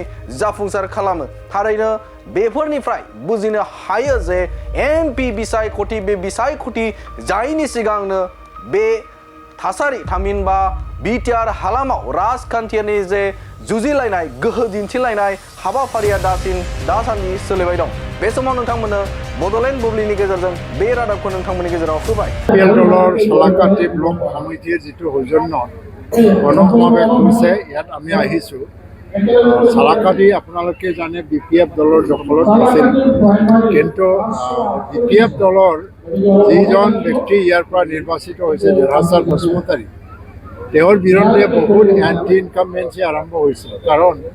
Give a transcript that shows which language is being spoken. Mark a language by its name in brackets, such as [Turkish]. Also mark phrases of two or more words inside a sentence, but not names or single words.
[Bodo] जाफुंसार खालामो थारैनो बेफोरनिफ्राय बुजिनो हायो जे एमपि बिसायख'थि बे बिसायख'थि जायैनि सिगांनो बे थासारि थामहिनबा बिटिआर हालामाव राजखान्थियारि जे जुजिलायनाय गोहो दिन्थिलायनाय हाबाफारिया दासान्दि सोलिबाय दं बे समाव नोंथांमोननो बड'लेण्ड बुब्लिनि गेजेरजों बे रादाबखौ नोंथांमोननि गेजेराव होबाय [Assamese] দলৰ সালাকাটি ব্লক সমিতিৰ যিটো সৌজন্য গণসমাৱেশ হৈছে ইয়াত আমি আহিছোঁ সালাকাটি আপোনালোকে জানে বিপিএফ দলৰ দখলত আছিল কিন্তু বিপিএফ দলৰ যিজন ব্যক্তি ইয়াৰ পৰা নিৰ্বাচিত হৈছে দেৰহাছাৰ বসুমতাৰী তেওঁৰ বিৰুদ্ধে বহুত [English] anti incumbency [Assamese] আৰম্ভ হৈছিল কাৰণ